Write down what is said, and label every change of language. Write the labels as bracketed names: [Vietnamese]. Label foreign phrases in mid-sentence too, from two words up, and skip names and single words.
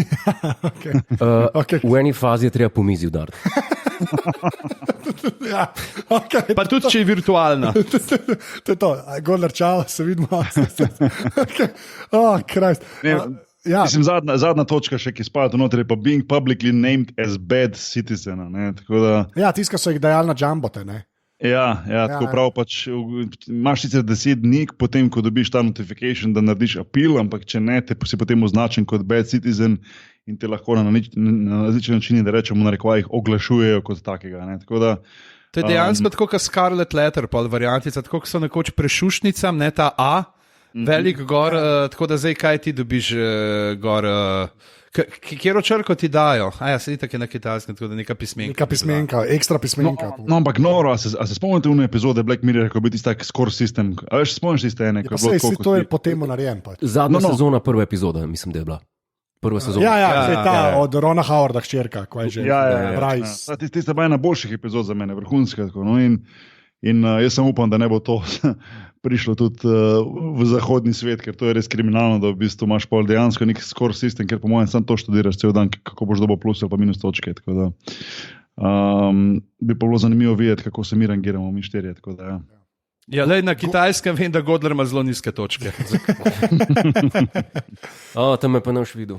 [Slovenian] Okay. V eni fazi je treba po mizi udariti. Ja, okay. Pa tudi, če je virtualna. To je to, Godler, čau, se vidimo. [English] Okay. Oh, Christ. Ja. [Slovenian] Mislim, zadnja točka še, ki spada noter, je pa [English] being publicly named as bad citizen. [Slovenian] Ja, tiska so jih dajali na džambote, ne? Ja, tako prav pač imaš sicer 10 dni, potem ko dobiš ta notification, da narediš apel, ampak če ne, te si potem označen kot [English] bad citizen [Slovenian] in te lahko na različne načine, da rečemo, narekovajih oglašujejo kot takega. Ne? Tako da, to je dejansko tako kot Scarlet Letter, pa variantica, tako kot so nekoč prešušnicam, ne ta A, velik gor, tako da zdaj kaj ti dobiš gor. Kjero črko ti dajo? Ja, sedi tako na kitajskem, tako da neka pismenka. Neka pismenka, ekstra pismenka. No, ampak noro, a se spomnite v epizode Black Mirror, ko je bil tisti tak [English] score system? [Slovenian] A veš, spomniš tiste ene? Ja, to je potem narejen. Pač. Zadnja sezona, prva epizoda, mislim, da je bila. Prva sezona. Ja, od Rona Howarda hčerka, kaj je že. Ja. Tista je ena boljših epizod za mene, vrhunska. No, in jaz sem upam, da ne bo to prišlo tudi v zahodni svet, ker to je res kriminalno, da v bistvu imaš pol dejansko nek [English] score system, [Slovenian] ker po mojem sam to študiraš cel dan, kako boš dobil plus ali pa minus točke. Tako da, Bi pa bilo zanimivo videti, kako se mi rangiramo, mi štirje. Ja, lej, na Kitajskem vem, da Godler ima zelo nizke točke. Tam je pa naš videl.